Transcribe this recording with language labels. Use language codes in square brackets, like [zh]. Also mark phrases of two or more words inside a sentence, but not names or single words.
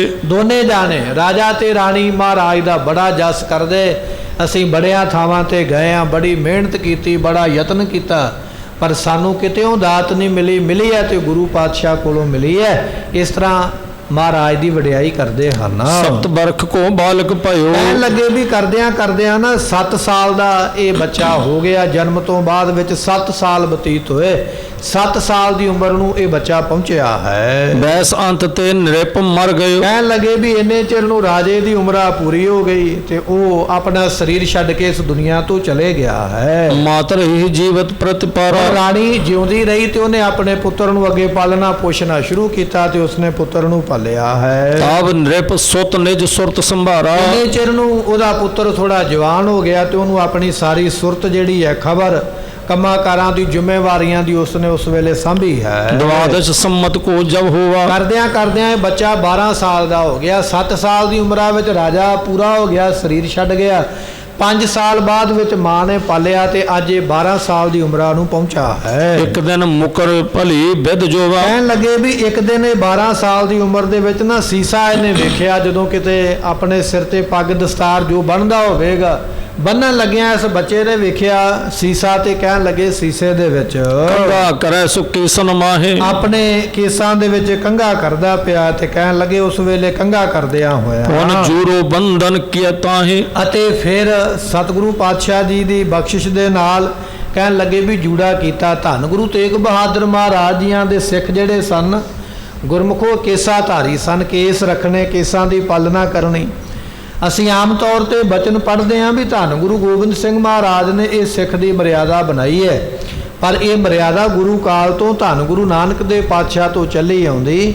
[pa] ਦੋਨੇ ਜਾਣੇ ਰਾਜਾ ਤੇ ਰਾਣੀ ਮਹਾਰਾਜ ਦਾ ਬੜਾ ਜਸ ਕਰਦੇ। ਅਸੀਂ ਬੜਿਆਂ ਥਾਵਾਂ ਤੇ ਗਏ ਆ, ਬੜੀ ਮਿਹਨਤ ਕੀਤੀ, ਬੜਾ ਯਤਨ ਕੀਤਾ, ਪਰ ਸਾਨੂੰ ਕਿਤੇੋਂ ਦਾਤ ਨਹੀਂ ਮਿਲੀ। ਮਿਲੀ ਹੈ ਤੇ ਗੁਰੂ ਪਾਤਸ਼ਾਹ ਕੋਲੋਂ ਮਿਲੀ ਹੈ। ਇਸ ਤਰ੍ਹਾਂ ਮਹਾਰਾਜ ਦੀ ਵਡਿਆਈ ਕਰਦੇ ਹਨ। [bra] सप्त बरख को बालक भयो। [pa] ਕਹਿਣ ਲੱਗੇ ਵੀ ਕਰਦਿਆਂ ਨਾ 7 ਸਾਲ ਦਾ ਇਹ ਬੱਚਾ ਹੋ ਗਿਆ। ਜਨਮ ਤੋਂ ਬਾਅਦ ਵਿੱਚ 7 ਸਾਲ ਬਤੀਤ ਹੋਏ। 7 ਸਾਲ ਦੀ ਉਮਰ ਨੂੰ ਇਹ ਬੱਚਾ ਪਹੁੰਚਿਆ ਹੈ। [bra] बैस अंत ते नृप मर गयो। [pa] ਕਹਿਣ ਲੱਗੇ ਵੀ ਇੰਨੇ ਚਿਰ ਨੂੰ ਰਾਜੇ ਦੀ ਉਮਰ ਪੂਰੀ ਹੋ ਗਈ ਤੇ ਉਹ ਆਪਣਾ ਸਰੀਰ ਛੱਡ ਕੇ ਇਸ ਦੁਨੀਆ ਤੋਂ ਚਲੇ ਗਿਆ ਹੈ। [bra] मातर ही जीवत प्रतिपारा। [pa] ਰਾਣੀ ਜਿਉਂਦੀ ਰਹੀ ਤੇ ਉਹਨੇ ਆਪਣੇ ਪੁੱਤਰ ਨੂੰ ਅੱਗੇ ਪਾਲਣਾ ਪੋਸ਼ਣਾ ਸ਼ੁਰੂ ਕੀਤਾ ਤੇ ਉਸਨੇ ਪੁੱਤਰ ਨੂੰ ਪਾਲਿਆ ਹੈ। [bra] अब नृप सुत निज सुरत संभारा। [pa] ਇੰਨੇ ਚਿਰ ਨੂੰ ਉਹਦਾ ਪੁੱਤਰ ਥੋੜਾ ਜਵਾਨ ਹੋ ਗਿਆ ਤੇ ਉਹਨੂੰ ਆਪਣੀ ਸਾਰੀ ਸੁਰਤ ਜਿਹੜੀ ਹੈ ਖਬਰ ਕੰਮਾਂ ਦੀ ਜ਼ਿੰਮੇਵਾਰੀਆਂ ਦੀ ਉਸਨੇ ਉਸ ਵੇਲੇ ਸਾਂਭੀ ਹੈ। [bra] द्वादश सम्मत को जब हुआ। [pa] ਕਰਦਿਆਂ ਇਹ ਬੱਚਾ 12 ਸਾਲ ਦਾ ਹੋ ਗਿਆ। 7 ਸਾਲ ਦੀ ਉਮਰਾਂ ਵਿੱਚ ਰਾਜਾ ਪੂਰਾ ਹੋ ਗਿਆ, ਸਰੀਰ ਛੱਡ ਗਿਆ। 5 ਸਾਲ ਬਾਅਦ ਵਿੱਚ ਮਾਂ ਨੇ ਪਾਲਿਆ ਤੇ ਅੱਜ ਇਹ 12 ਸਾਲ ਦੀ ਉਮਰਾਂ ਨੂੰ ਪਹੁੰਚਾ ਹੈ। [bra] एक दिन मुकर भली विद जोवा। [pa] ਕਹਿਣ ਲੱਗੇ ਵੀ ਇੱਕ ਦਿਨ ਇਹ 12 ਸਾਲ ਦੀ ਉਮਰ ਦੇ ਵਿੱਚ ਨਾ ਸੀਸਾ ਇਹਨੇ ਵੇਖਿਆ। ਜਦੋਂ ਕਿਤੇ ਆਪਣੇ ਸਿਰ ਤੇ ਪੱਗ ਦਸਤਾਰ ਜੋ ਬੰਨ੍ਹਦਾ ਹੋਵੇਗਾ ਬੰਨਣ ਲੱਗਿਆ ਇਸ ਬੱਚੇ ਨੇ ਵੇਖਿਆ ਸੀਸਾ ਤੇ ਕਹਿਣ ਲੱਗੇ ਸੀਸੇ ਦੇ ਵਿੱਚ [bra] कंगा करे सुकी सन माहे। [pa] ਆਪਣੇ ਕੇਸਾਂ ਦੇ ਵਿੱਚ ਕੰਘਾ ਕਰਦਾ ਪਿਆ ਤੇ ਕਹਿਣ ਲੱਗੇ ਉਸ ਵੇਲੇ ਕੰਘਾ ਕਰਦਿਆਂ [bra] उन [pa] ਹੋਇਆ [bra] जूरो बंधन किया ताहे। [pa] ਅਤੇ ਫਿਰ ਸਤਿਗੁਰੂ ਪਾਤਸ਼ਾਹ ਜੀ ਦੀ ਬਖਸ਼ਿਸ਼ ਦੇ ਨਾਲ ਕਹਿਣ ਲੱਗੇ ਵੀ ਜੂੜਾ ਕੀਤਾ। ਧੰਨ ਗੁਰੂ ਤੇਗ ਬਹਾਦਰ ਮਹਾਰਾਜ ਜੀਆਂ ਦੇ ਸਿੱਖ ਜਿਹੜੇ ਸਨ ਗੁਰਮੁਖੋ ਕੇਸਾ ਧਾਰੀ ਸਨ। ਕੇਸ ਰੱਖਣੇ, ਕੇਸਾਂ ਦੀ ਪਾਲਣਾ ਕਰਨੀ। ਅਸੀਂ ਆਮ ਤੌਰ ਤੇ ਬਚਨ ਪੜ੍ਹਦੇ ਹਾਂ ਵੀ ਧੰਨ ਗੁਰੂ ਗੋਬਿੰਦ ਸਿੰਘ ਮਹਾਰਾਜ ਨੇ ਇਹ ਸਿੱਖ ਦੀ ਮਰਿਆਦਾ ਬਣਾਈ ਹੈ, ਪਰ ਇਹ ਮਰਿਆਦਾ ਗੁਰੂ ਕਾਲ ਤੋਂ ਧੰਨ ਗੁਰੂ ਨਾਨਕ ਦੇ ਪਾਤਸ਼ਾਹ ਤੋਂ ਚੱਲੀ ਆਉਂਦੀ।